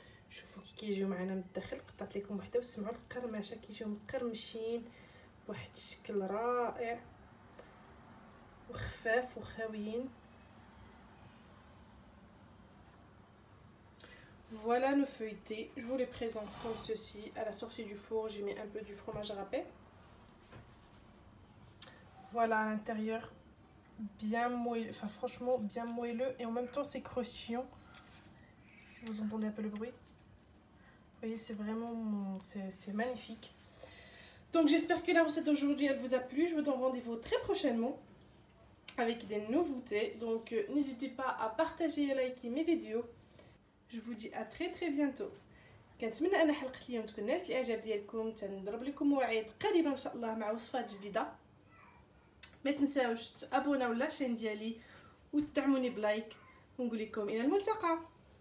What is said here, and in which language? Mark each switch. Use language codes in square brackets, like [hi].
[ar] شوفوا كي كيجيو معنا من الداخل، قطعت لكم وحده وسمعوا القرمشه كيجيو مقرمشين بواحد الشكل رائع وخفاف وخاويين. [fr] Voilà nos feuilletés, je vous les présente comme ceci. À la sortie du four, j'ai mis un peu du fromage râpé. Voilà à l'intérieur, bien moelleux, enfin franchement bien moelleux et en même temps c'est croustillant. Si vous entendez un peu le bruit, vous voyez c'est vraiment, c'est magnifique. Donc j'espère que la recette d'aujourd'hui elle vous a plu. Je vous donne rendez-vous très prochainement avec des nouveautés. Donc n'hésitez pas à partager et liker mes vidéos. Je vous dis à très bientôt. [ar] كنتمنى ان حلقه اليوم تكون نالت الاعجاب ديالكم. تنضرب لكم موعد قريبا ان شاء الله مع وصفات جديده. ما تنساوش تابوناو لاشين ديالي وتدعموني بلايك، ونقول لكم الى الملتقى.